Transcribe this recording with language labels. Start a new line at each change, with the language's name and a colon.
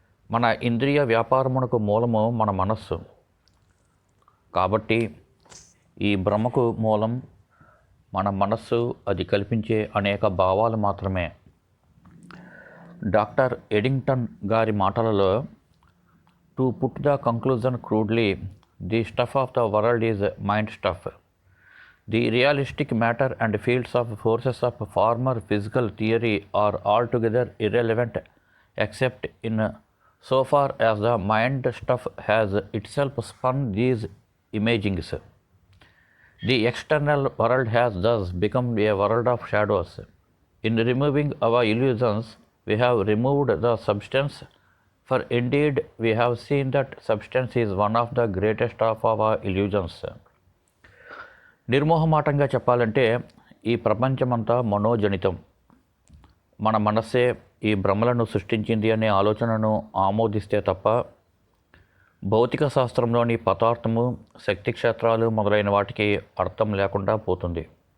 Telugu: మన ఇంద్రియ వ్యాపారమునకు మూలము మన మనస్సు. కాబట్టి ఈ భ్రమకు మూలం మన మనస్సు, అది కల్పించే అనేక భావాలు మాత్రమే. డాక్టర్ ఎడింగ్టన్ గారి మాటలలో,
English: To put the conclusion crudely, the stuff of the world is mind stuff. The realistic matter and fields of forces of former physical theory are altogether irrelevant except in so far as the mind stuff has itself spun these imagings. The external world has thus become a world of shadows. In removing our illusions, we have removed the substance, for indeed we have seen that substance is one of the greatest of our illusions.
Telugu: నిర్మోహమాటంగా చెప్పాలంటే ఈ ప్రపంచమంతా మనోజనితం. మన మనస్సే ఈ భ్రమలను సృష్టించింది అనే ఆలోచనను ఆమోదిస్తే తప్ప భౌతిక శాస్త్రంలోని పదార్థము, శక్తి క్షేత్రాలు మొదలైన వాటికి అర్థం లేకుండా పోతుంది.